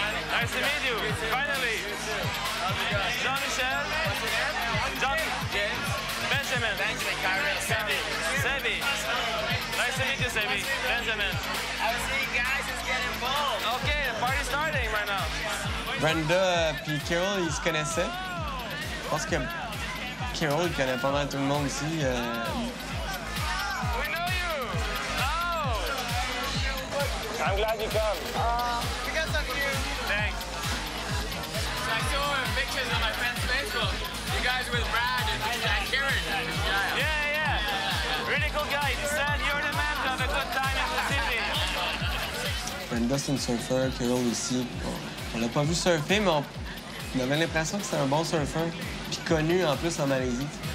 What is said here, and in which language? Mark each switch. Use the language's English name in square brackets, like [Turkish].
[English] Nice to meet you, finally. Jean-Michel. John. James. Benjamin. Karen. Sebi. Nice to meet you, Sebi. Benjamin. I see you guys is getting bold. Okay, the party's starting right now. [French] Brenda puis Carol, ils se connaissaient. Je pense que Carol connaît pas mal tout le monde ici. [English] We know you. Oh. I'm glad you come. You guys are cute. Thanks. So I saw pictures on my friend's Facebook. You guys with Brad and Karen. Yeah. Really cool guy. He said you're the man to have a good time in the city. [French] Brenda, c'est une surfeur, Carol aussi. On l'a pas vu surfer, mais on avait l'impression que c'était un bon surfeur. Puis connu en plus en Malaisie.